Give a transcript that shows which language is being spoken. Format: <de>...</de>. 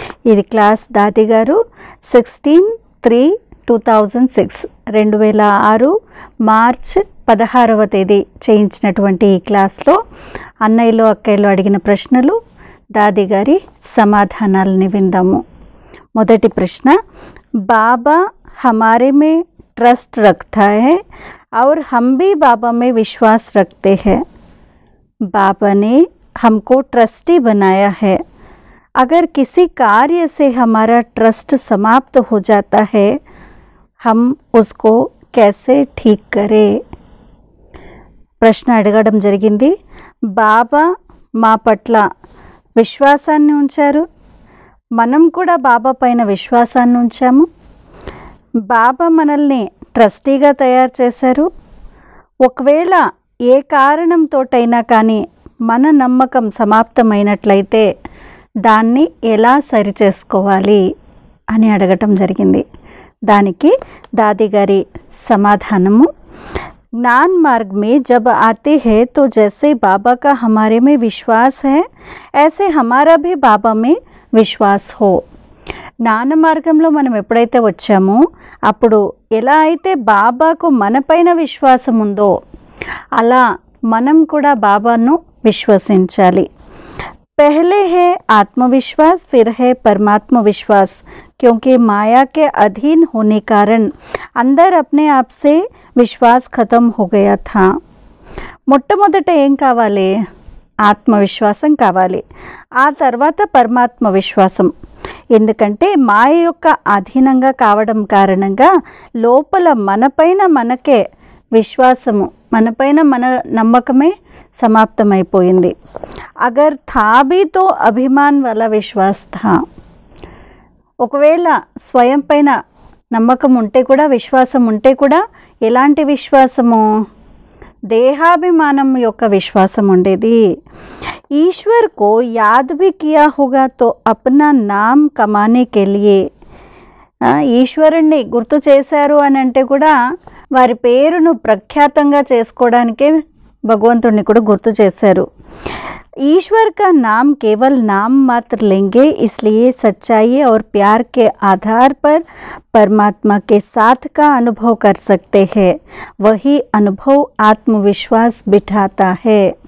<te>ఇది క్లాస్ దాది గారు 16/3/2006 2006 మార్చ్ 16వ తేదీ చేయించినటువంటి ఈ క్లాస్లో అన్నయ్యలు అక్కయ్యలు అడిగిన ప్రశ్నలు, దాది గారి సమాధానాలని విందాము. మొదటి ప్రశ్న,</te> <hi>బాబా हमारे में ट्रस्ट रखता है और हम भी बाबा में विश्वास रखते हैं. बाबा ने हमको ट्रस्टी बनाया है. अगर किसी कार्य से हमारा ट्रस्ट समाप्त हो जाता है, हम उसको कैसे ठीक करें?</hi> <te>ప్రశ్న అడగడం జరిగింది. బాబా మా పట్ల విశ్వాసాన్ని ఉంచారు, మనం కూడా బాబా పైన విశ్వాసాన్ని ఉంచాము. బాబా మనల్ని ట్రస్టీగా తయారు చేశారు. ఒకవేళ ఏ కారణంతోటైనా కానీ మన నమ్మకం సమాప్తమైనట్లయితే దాన్ని ఎలా సరిచేసుకోవాలి అని అడగటం జరిగింది. దానికి దాది గారి సమాధానము,</te> <hi>ज्ञान मार्ग में जब आते हैं तो जैसे बाबा का हमारे में विश्वास है, ऐसे हमारा भी बाबा में विश्वास हो.</hi> <te>జ్ఞాన మార్గంలో మనం ఎప్పుడైతే వచ్చామో అప్పుడు ఎలా అయితే బాబాకు మనపైన విశ్వాసం ఉందో అలా మనం కూడా బాబాను విశ్వసించాలి.</te> <hi>पहले है आत्मविश्वास, फिर है परमात्म विश्वास. क्योंकि माया के अधीन होने कारण अंदर अपने आप से विश्वास खत्म हो गया था.</hi> <te>మొట్టమొదట ఏం కావాలి? ఆత్మవిశ్వాసం కావాలి. ఆ తర్వాత పరమాత్మ విశ్వాసం. ఎందుకంటే మాయ యొక్క అధీనంగా కావడం కారణంగా లోపల మనపైన మనకే విశ్వాసము, మనపైన మన నమ్మకమే సమాప్తమైపోయింది.</te> <hi>అగర్ థా భీ తో అభిమాన్</hi> <te>వల్ల</te> <hi>విశ్వాస్ థా.</hi> <te>ఒకవేళ స్వయం పైన నమ్మకం ఉంటే కూడా, విశ్వాసం ఉంటే కూడా ఎలాంటి విశ్వాసము? దేహాభిమానం యొక్క విశ్వాసం ఉండేది.</te> <hi>ఈశ్వర్ కో యాద్ భీ కియా హోగా తో అప్నా నామ్ కమానే కే లియే.</hi> <te>ఈశ్వరుణ్ణి గుర్తు చేశారు అని అంటే కూడా వారి పేరును ప్రఖ్యాతంగా చేసుకోవడానికే భగవంతుడిని కూడా గుర్తు చేశారు.</te> <hi>ईश्वर का नाम केवल नाम मात्र लेंगे, इसलिए सच्चाई और प्यार के आधार पर परमात्मा के साथ का अनुभव कर सकते हैं. वही अनुभव आत्मविश्वास बिठाता है.</hi>